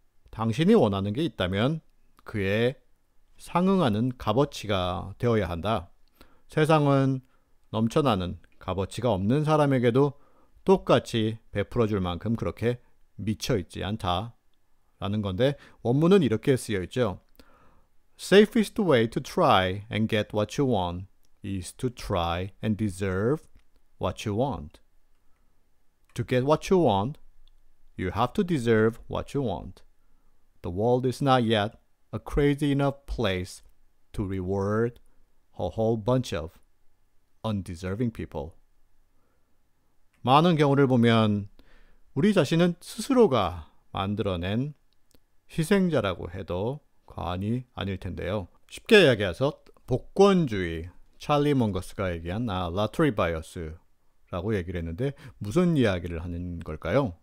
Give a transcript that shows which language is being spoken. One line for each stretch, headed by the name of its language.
Korean: 당신이 원하는 게 있다면 그에 상응하는 값어치가 되어야 한다. 세상은 넘쳐나는 값어치가 없는 사람에게도 똑같이 베풀어줄 만큼 그렇게 미쳐있지 않다 라는 건데, 원문은 이렇게 쓰여있죠.
English: Safest way to try and get what you want is to try and deserve what you want. To get what you want, you have to deserve what you want. The world is not yet a crazy enough place to reward a whole bunch of undeserving people.
Korean: 많은 경우를 보면 우리 자신은 스스로가 만들어낸 희생자라고 해도 과언이 아닐 텐데요. 쉽게 이야기해서 복권주의, 찰리 몽거스가 얘기한 lottery bias라고 얘기를 했는데 무슨 이야기를 하는 걸까요?